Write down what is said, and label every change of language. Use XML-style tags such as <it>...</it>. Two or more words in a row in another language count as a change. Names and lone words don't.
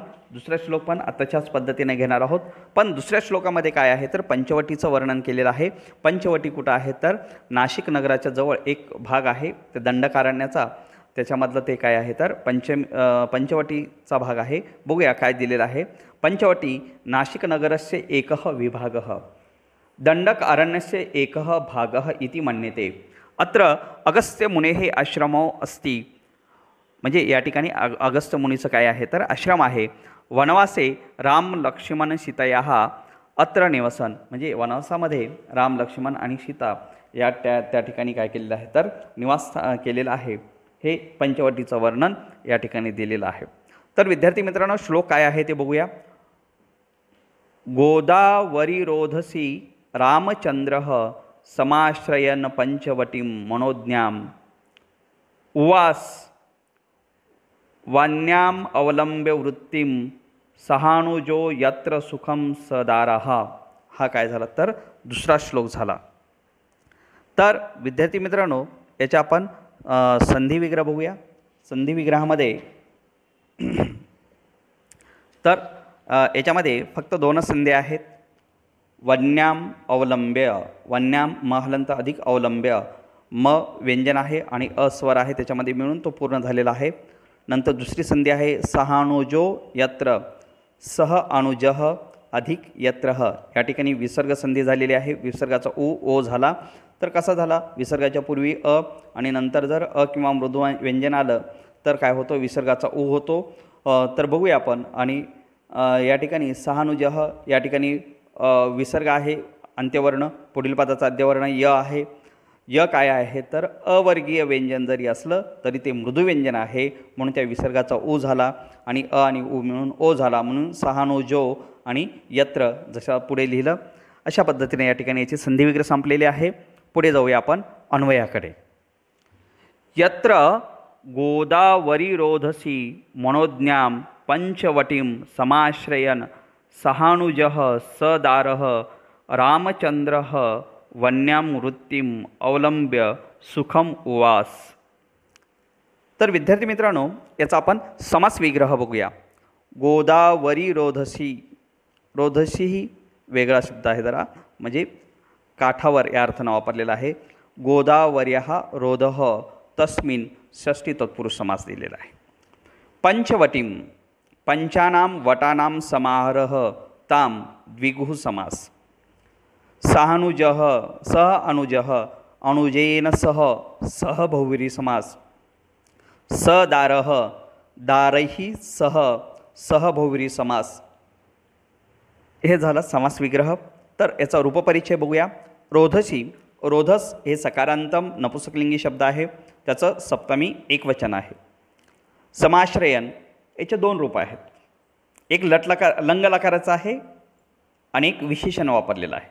<mr>दुसरा श्लोक पण आताच्याच पद्धतीने घेणार आहोत, पण दुसऱ्या श्लोकामध्ये काय आहे तर पंचवटीचं वर्णन केलेलं आहे. पंचवटी कुठं आहे तर नाशिक नगराच्या जवळ एक भाग आहे ते दंडकारण्याचा, त्याच्यामधलं ते काय आहे तर पंचवटीचा भाग आहे. बघूया काय दिलेलं आहे.</mr> <sa>पंचवटी नाशिक नगरस्य एकः विभागः दंडक अरण्यस्य एकः भागः इति मन्यते. अत्र अगस्त्य मुनेः आश्रमो अस्ति.</sa> <mr>म्हणजे या ठिकाणी अगस्त्य मुनीचं काय आहे तर आश्रम आहे.</mr> <sa>वनवासे राम लक्ष्मण सीतयाः अत्र निवसन,</sa> <mr>म्हणजे वनवासामध्ये राम लक्ष्मण आणि सीता त्या ठिकाणी काय केलेलं आहे तर निवास केलेलं आहे. हे पंचवटीचं वर्णन या ठिकाणी दिलेलं आहे. तर विद्यार्थी मित्रांनो, श्लोक काय आहे ते बघूया.</mr> <sa>गोदावरी रोधसी रामचंद्र समाश्रयन पंचवटीं मनोज्ञाम उवास वान्याम अवलंब्य वृत्तिम सहानुजो यत्र सुखम सदारः.</sa> <mr>हा काय झाला तर दुसरा श्लोक झाला. तर विद्यार्थी मित्रांनो, याच्या आपण संधी विग्रह बघूया. संधी विग्रहामध्ये तर याच्यामध्ये फक्त दोनच संधी आहेत.</mr> <sa>वन्याम अवलंब्य,</sa> <mr>वन्याम म हलंत अधिक अवलंब्य, म व्यंजन आहे आणि अस्वर आहे, त्याच्यामध्ये मिळून तो पूर्ण झालेला आहे. नंतर दुसरी संधी आहे</mr> <sa>सहानुजो यत्र, सह अनुजः</sa> <mr>अधिक यत्रः. या ठिकाणी विसर्ग संधी झालेली आहे. विसर्गाचा ओ झाला तर कसा झाला, विसर्गाच्या पूर्वी अ आणि नंतर जर अ किंवा मृदू व्यंजन आलं तर काय होतो, विसर्गाचा ऊ होतो. तर बघूया आपण. आणि या ठिकाणी सहानुजः या ठिकाणी विसर्ग आहे अंत्यवर्ण, पुढील पदाचा आद्यवर्ण य आहे. य काय आहे तर अवर्गीय व्यंजन जरी असलं तरी ते मृदू व्यंजन आहे, म्हणून त्या विसर्गाचा ऊ झाला आणि अ आणि ऊ मिळून ओ झाला, म्हणून सहानुजो आणि यत्र जसं पुढे लिहिलं अशा पद्धतीने या ठिकाणी याची संधी विग्रह संपलेली आहे. पुढे जाऊया आपण अन्वयाकडे.</mr> <sa>यत्र गोदावरी रोधसी मनोज्ञाम पंचवटीं समाश्रयन सहानुजः सदारः रामचंद्रः वन्याम वृत्तिम अवलंब्य सुखम उवास.</sa> <mr>तर विद्यार्थी मित्रांनो, याचा आपण समास विग्रह बघूया.</mr> <sa>गोदावरी रोधसी,</sa> <mr>रोधसी ही वेगळा शब्द आहे जरा, म्हणजे काठावर या अर्थानं वापरलेला आहे.</mr> <sa>गोदावर्यः रोधः तस्मिन् षष्ठी तत्पुरुष समास</sa> <mr>दिलेला आहे.</mr> <sa>पंचवटीं, पंचानां वटानां समाहारः ताम द्विगुः समास. सहानुजः सह अनुजः अनुजेन सह सह बहुव्रीही समास. सदारः दारैहि सह सह बहुव्रीही समास.</sa> <mr>हे झालं समास विग्रह. तर याचा रूपपरिचय बघूया. रोधसी, रोधस हे सकारांतम नपुंसकलिंगी शब्द आहे, त्याचं सप्तमी एकवचन आहे. समाश्रयन याचे दोन रूप आहेत. एक लटलकार लंग लकाराचं आहे आणि एक विशेषण वापरलेलं आहे.</mr>